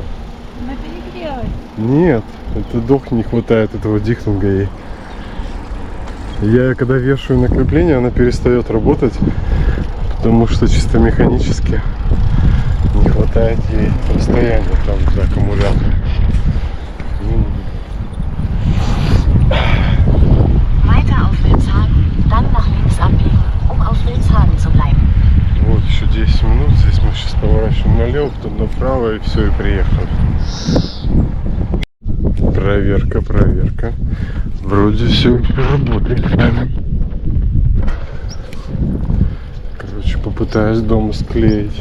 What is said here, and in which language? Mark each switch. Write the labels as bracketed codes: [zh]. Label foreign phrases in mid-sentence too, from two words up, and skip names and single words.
[ru] Она перегрелась. Нет, это дох не хватает этого дихтунга ей. Я когда вешаю на крепление, она перестает работать, потому что чисто механически не хватает ей расстояния там для аккумулятора. [de] Weiter auf Wilshagen, dann nach links abbiegen, auf Wilshagen zu bleiben. [ru] Вот еще 10 минут, здесь мы сейчас поворачиваем налево, потом направо и все, и приехали. Проверка. Вроде все работает. Короче, попытаюсь дома склеить.